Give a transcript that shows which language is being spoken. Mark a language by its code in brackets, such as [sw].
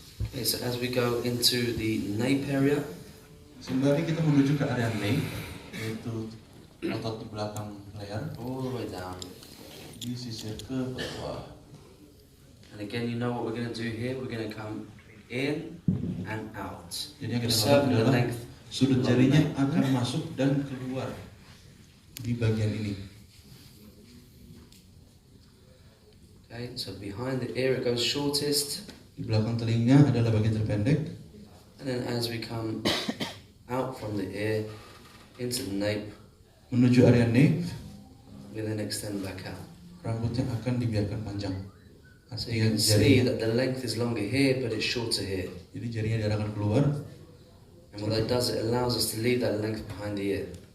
[en] Okay, so as we go into the nape area, [id] Sembari kita menuju ke area nape, yaitu otot di belakang leher, [en] all the way down. [id] disisir ke bawah. [en] And again, you know what we're going to do here? We're going to come in and out. [id] Jadi yang kita [en] Preserving [id] lakukan [en] the [id] adalah [en] length. [id] sudut jarinya akan masuk dan keluar di bagian ini. [en] Okay, so behind the ear it goes shortest, [id] Di belakang telinga adalah bagian terpendek. [en] and then as we come out from the ear into the nape, [id] Menuju area nape, [en] we then extend back out. [id] rambutnya akan dibiarkan panjang. [en] So you can see that the length is longer here, but it's shorter here. [id] Jadi jarinya diarahkan keluar, [en] And what that does, it allows us to leave that length behind the ear.